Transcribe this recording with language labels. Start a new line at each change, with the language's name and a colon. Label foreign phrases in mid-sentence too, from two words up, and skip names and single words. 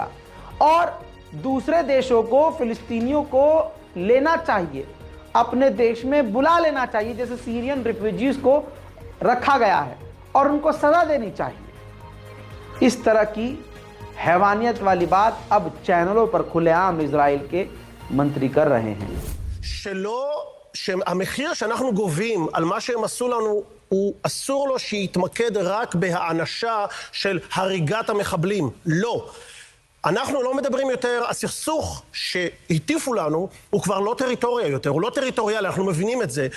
Hindi: और दूसरे देशों को फिलिस्तीनियों को लेना चाहिए, अपने देश में बुला लेना चाहिए, जैसे
English: Syrian refugees
Hindi: को रखा गया है, और उनको सजा देनी चाहिए। इस तरह की हैवानियत वाली बात अब चैनलों पर खुलेआम इजराइल के मंत्री कर रहे हैं।
Hebrew: שהמחיר שאנחנו גובים על מה שהם עשו לנו הוא אסור לו שיתמקד רק בהענשה של הריגת המחבלים. לא. אנחנו לא מדברים יותר, הסכסוך שהטיפו לנו הוא כבר לא טריטוריה יותר, הוא לא טריטוריאלי, אנחנו מבינים את זה.